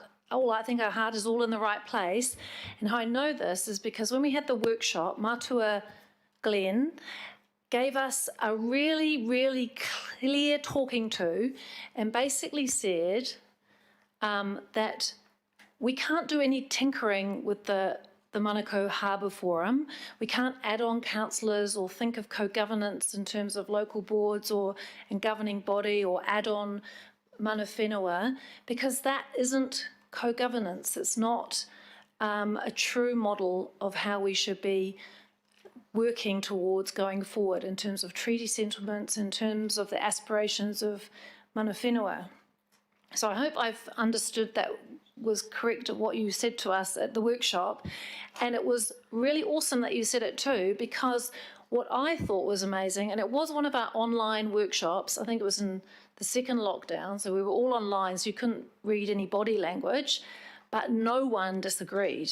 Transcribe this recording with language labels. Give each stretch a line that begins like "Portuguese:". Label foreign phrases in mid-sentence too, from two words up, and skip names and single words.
English: I think our heart is all in the right place. And how I know this is because when we had the workshop, Matua Glenn gave us a really, really clear talking to and basically said that we can't do any tinkering with the Monaco Harbour Forum. We can't add on councillors or think of co-governance in terms of local boards and governing body or add on
Māori: mana whenua,
English: because that isn't co-governance. It's not a true model of how we should be working towards going forward in terms of treaty settlements, in terms of the aspirations of
Māori: mana whenua.
English: So I hope I've understood that was correct at what you said to us at the workshop. And it was really awesome that you said it too, because what I thought was amazing, and it was one of our online workshops, I think it was in the second lockdown, so we were all online, so you couldn't read any body language, but no one disagreed.